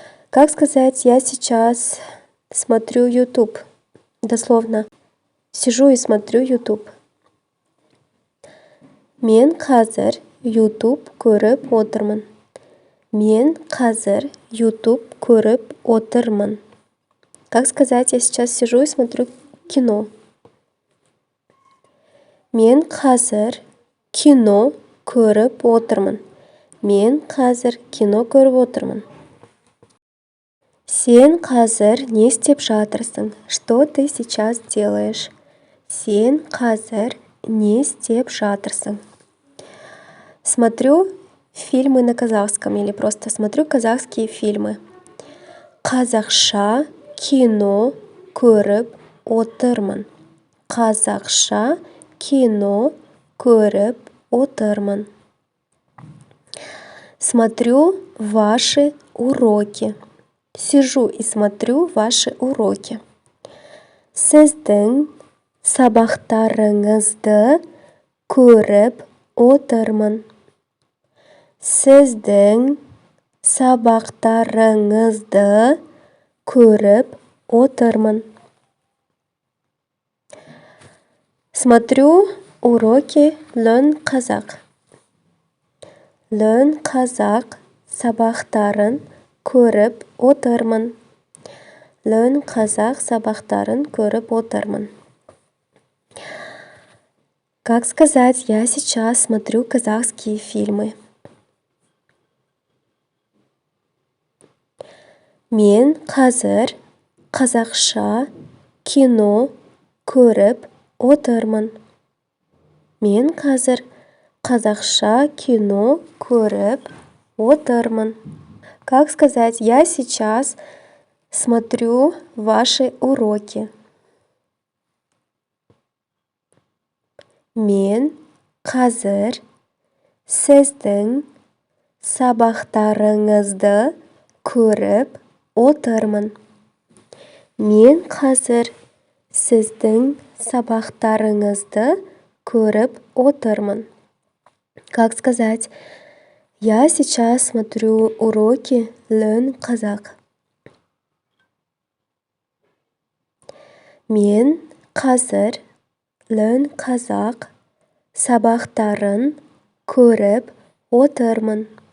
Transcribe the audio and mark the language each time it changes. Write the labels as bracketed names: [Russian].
[Russian] Как сказать, я сейчас смотрю YouTube? Дословно. Сижу и смотрю YouTube. [Kazakh] Мен қазір YouTube көріп отырмын. Мен қазір YouTube көріп отырмын. [Russian] Как сказать, я сейчас сижу и смотрю кино? [Kazakh] Мен қазір кино көріп отырмын. Мен қазір кино көріп отырмын. Сен қазір не істеп жатырсың? [Russian] Что ты сейчас делаешь? [Kazakh] Сен қазір не істеп жатырсың? [Russian] Смотрю фильмы на казахском или просто смотрю казахские фильмы. [Kazakh] Қазақша кино көріп отырмын. Қазақша кино көріп отырмын. [Russian] Смотрю ваши уроки. Сижу и смотрю ваши уроки. [Kazakh] Сіздің сабақтарыңызды көріп отырмын. Сіздің сабақтарыңызды көріп отырмын. [Russian] Смотрю уроки Learn Kazakh. [Kazakh] Learn Kazakh сабақтарын көріп отырмын. Learn Kazakh сабақтарын көріп отырмын. [Russian] Как сказать, я сейчас смотрю казахские фильмы? [Kazakh] Мен қазір қазақша кино көріп отырмын. Мен қазір қазақша кино көріп отырмын. [Russian] Как сказать, я сейчас смотрю ваши уроки? [Kazakh] Мен қазір сіздің сабақтарыңызды көріп отырмын. Мен қазір сіздің сабақтарыңызды көріп отырмын. [Russian] Как сказать, я сейчас смотрю уроки Learn Kazakh. [Kazakh] Мен қазір Learn Kazakh сабақтарын көріп отырмын.